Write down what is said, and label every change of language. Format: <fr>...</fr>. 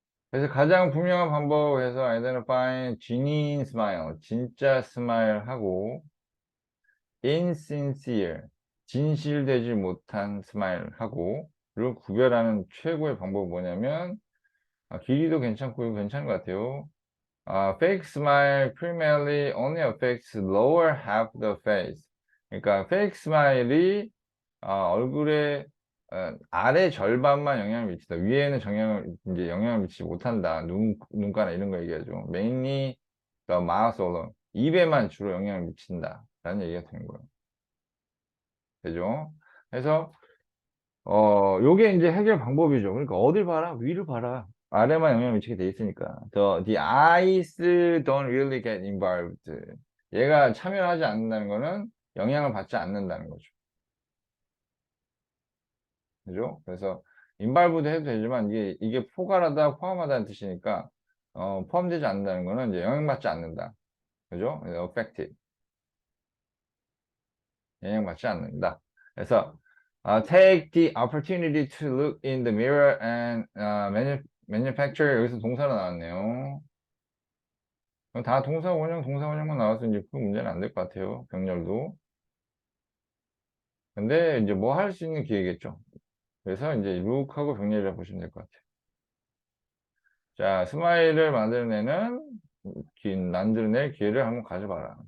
<ko>그래서 가장 분명한 방법에서</ko> <en>identifying genuine smile,</en> <ko>진짜 스마일하고 insincere, 진실되지 못한 스마일하고 를 구별하는 최고의 방법은 뭐냐면 길이도 괜찮고 이거 괜찮은 것 같아요.</ko> <en>Fake smile primarily only affects lower half of the face.</en> <ko>그러니까 fake smile이 얼굴의 아래 절반만 영향을 미친다. 위에는 이제 영향을 미치지 못한다. 눈가나 이런 거 얘기하죠.</ko> <en>Mainly the mouth alone.</en> <ko>입에만 주로 영향을 미친다. 라는 얘기가 되는 거예요. 되죠? 그래서 요게 이제 해결 방법이죠. 그러니까 어딜 봐라? 위를 봐라. 아래만 영향을 미치게 돼 있으니까.</ko> <en>The eyes don't really get involved.</en> <ko>얘가 참여하지 않는다는 거는 영향을 받지 않는다는 거죠. 그죠? 그래서 involved 해도 되지만 이게 포괄하다, 포함하다는 뜻이니까 포함되지 않는다는 거는 이제 영향받지 않는다. 그죠? affected. 영향받지 않는다. 그래서</ko> <en>take the opportunity to look in the mirror and manufacture</en> <ko>여기서 동사로 나왔네요. 그럼 다 동사 원형, 동사 원형만 나와서 이제 그 문제는 안 될 것 같아요. 병렬도. 근데 이제 뭐 할 수 있는 기회겠죠. 그래서 이제 look하고 병렬이라 보시면 될 것 같아요. 자, 스마일을 만들어내는 만들어낼 기회를 한번 가져봐라.</ko>